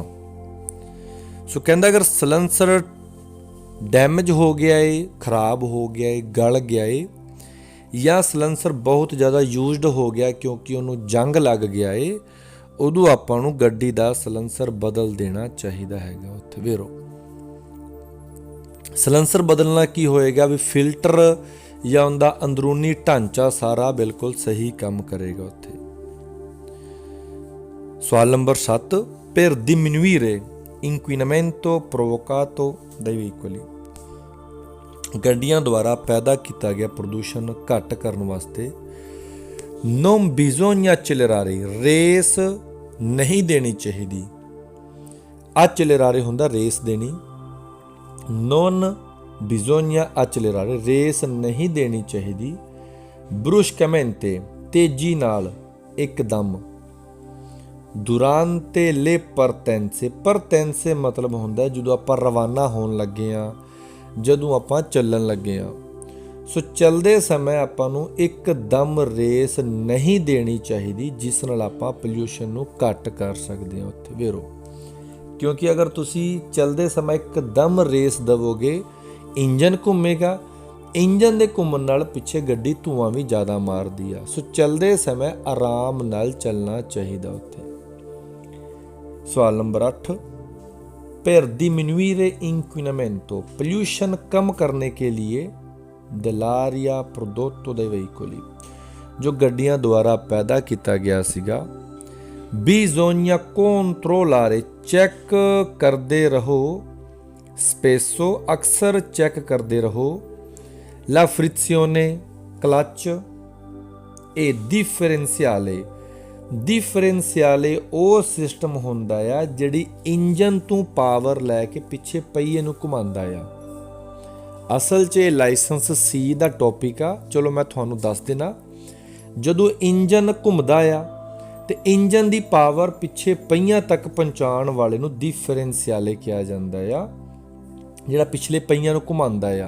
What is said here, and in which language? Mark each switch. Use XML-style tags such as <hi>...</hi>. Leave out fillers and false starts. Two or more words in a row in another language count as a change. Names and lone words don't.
<pa>ਸੋ ਕਹਿੰਦਾ ਅਗਰ ਸਲੈਂਸਰ ਡੈਮੇਜ ਹੋ ਗਿਆ ਹੈ, ਖਰਾਬ ਹੋ ਗਿਆ ਹੈ, ਗਲ ਗਿਆ ਹੈ, ਜਾਂ ਸਲੈਂਸਰ ਬਹੁਤ ਜ਼ਿਆਦਾ ਯੂਜ਼ਡ ਹੋ ਗਿਆ ਕਿਉਂਕਿ ਉਹਨੂੰ ਜੰਗ ਲੱਗ ਗਿਆ ਏ, ਉਦੋਂ ਆਪਾਂ ਨੂੰ ਗੱਡੀ ਦਾ ਸਲੈਂਸਰ ਬਦਲ ਦੇਣਾ ਚਾਹੀਦਾ ਹੈਗਾ ਉੱਥੇ। ਵੇਰੋ ਸਲੈਂਸਰ ਬਦਲਣਾ ਕੀ ਹੋਏਗਾ ਵੀ ਫਿਲਟਰ ਜਾਂ ਉਹਦਾ ਅੰਦਰੂਨੀ ਢਾਂਚਾ ਸਾਰਾ ਬਿਲਕੁਲ ਸਹੀ ਕੰਮ ਕਰੇਗਾ ਉੱਥੇ। ਸਵਾਲ ਨੰਬਰ 7,</pa> <it>per diminuire inquinamento provocato dai veicoli।</it> <pa>ਗੱਡੀਆਂ ਦੁਆਰਾ ਪੈਦਾ ਕੀਤਾ ਗਿਆ ਪ੍ਰਦੂਸ਼ਣ ਘੱਟ ਕਰਨ ਵਾਸਤੇ</pa> <it>non bisogna accelerare,</it> <pa>ਰੇਸ ਨਹੀਂ ਦੇਣੀ ਚਾਹੀਦੀ। accelerare ਹੁੰਦਾ ਰੇਸ ਦੇਣੀ,</pa> <it>non bisogna accelerare</it> <pa>ਰੇਸ ਨਹੀਂ ਦੇਣੀ ਚਾਹੀਦੀ। bruscamente ਤੇਜ਼ੀ ਨਾਲ, ਇੱਕਦਮ।</pa> <it>durante le partenze,</it> <pa>partenze ਮਤਲਬ ਹੁੰਦਾ ਜਦੋਂ ਆਪਾਂ ਰਵਾਨਾ ਹੋਣ ਲੱਗੇ ਹਾਂ, ਜਦੋਂ ਆਪਾਂ ਚੱਲਣ ਲੱਗੇ ਹਾਂ। ਸੋ ਚੱਲਦੇ ਸਮੇਂ ਆਪਾਂ ਨੂੰ ਇੱਕਦਮ ਰੇਸ ਨਹੀਂ ਦੇਣੀ ਚਾਹੀਦੀ, ਜਿਸ ਨਾਲ ਆਪਾਂ ਪੋਲਿਊਸ਼ਨ ਨੂੰ ਘੱਟ ਕਰ ਸਕਦੇ ਹਾਂ ਉੱਥੇ। ਵੇਰੋ ਕਿਉਂਕਿ ਅਗਰ ਤੁਸੀਂ ਚੱਲਦੇ ਸਮੇਂ ਇੱਕਦਮ ਰੇਸ ਦੇਵੋਗੇ, ਇੰਜਨ ਘੁੰਮੇਗਾ, ਇੰਜਨ ਦੇ ਘੁੰਮਣ ਨਾਲ ਪਿੱਛੇ ਗੱਡੀ ਧੂਆਂ ਵੀ ਜ਼ਿਆਦਾ ਮਾਰਦੀ ਆ। ਸੋ ਚੱਲਦੇ ਸਮੇਂ ਆਰਾਮ ਨਾਲ ਚੱਲਣਾ ਚਾਹੀਦਾ ਉੱਥੇ। ਸਵਾਲ ਨੰਬਰ 8,</pa> <it>per diminuire inquinamento,</it> <hi>pollution कम करने के लिए</hi> <it>dell'aria prodotto dai veicoli,</it> <pa>ਜੋ ਗੱਡੀਆਂ ਦੁਆਰਾ ਪੈਦਾ ਕੀਤਾ ਗਿਆ ਸੀਗਾ।</pa> <it>bisogna controllare,</it> <pa>ਚੈੱਕ ਕਰਦੇ ਰਹੋ, spesso ਅਕਸਰ ਚੈੱਕ ਕਰਦੇ ਰਹੋ,</pa> <it>la frizione,</it> <pa>ਕਲੱਚ,</pa> <it>e differenziale,</it> <pa>ਡਿਫਰੈਂਸ਼ੀਅਲੇ ਉਹ ਸਿਸਟਮ ਹੁੰਦਾ ਆ ਜਿਹੜੀ ਇੰਜਨ ਤੋਂ ਪਾਵਰ ਲੈ ਕੇ ਪਿੱਛੇ ਪਹੀਏ ਨੂੰ ਘੁਮਾਉਂਦਾ ਆ। ਅਸਲ 'ਚ ਇਹ ਲਾਇਸੈਂਸ ਸੀ ਦਾ ਟੌਪਿਕ ਆ। ਚਲੋ ਮੈਂ ਤੁਹਾਨੂੰ ਦੱਸ ਦੇਣਾ, ਜਦੋਂ ਇੰਜਨ ਘੁੰਮਦਾ ਆ ਤੇ ਇੰਜਨ ਦੀ ਪਾਵਰ ਪਿੱਛੇ ਪਹੀਆਂ ਤੱਕ ਪਹੁੰਚਾਉਣ ਵਾਲੇ ਨੂੰ ਡਿਫਰੈਂਸ਼ੀਅਲੇ ਕਿਹਾ ਜਾਂਦਾ ਆ, ਜਿਹੜਾ ਪਿਛਲੇ ਪਹੀਆਂ ਨੂੰ ਘੁਮਾਉਂਦਾ ਆ।</pa>